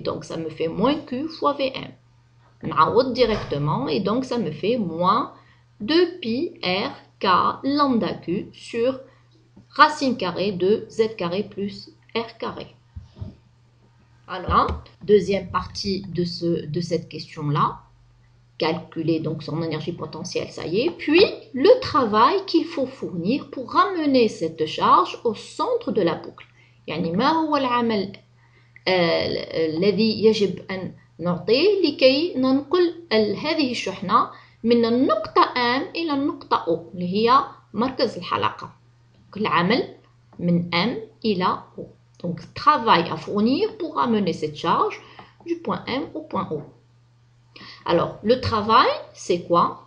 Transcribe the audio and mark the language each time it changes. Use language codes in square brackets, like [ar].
[fr] Donc, ça me fait moins Q fois Vm. نعوض directement et donc ça me fait moins 2πr k lambda Q sur racine carrée de Z carré plus R carré. Alors, deuxième partie de cette question-là, calculer donc son énergie potentielle, ça y est. Puis, le travail qu'il faut fournir pour ramener cette charge au centre de la boucle. [ar] يعني ما هو العمل الذي يجب أن نعطيه لكي ننقل هذه الشحنة من النقطة M إلى النقطة O اللي هي مركز الحلقة. العمل من M إلى O. [fr] Donc, travail à fournir pour ramener cette charge du point M au point O. Alors, le travail, c'est quoi?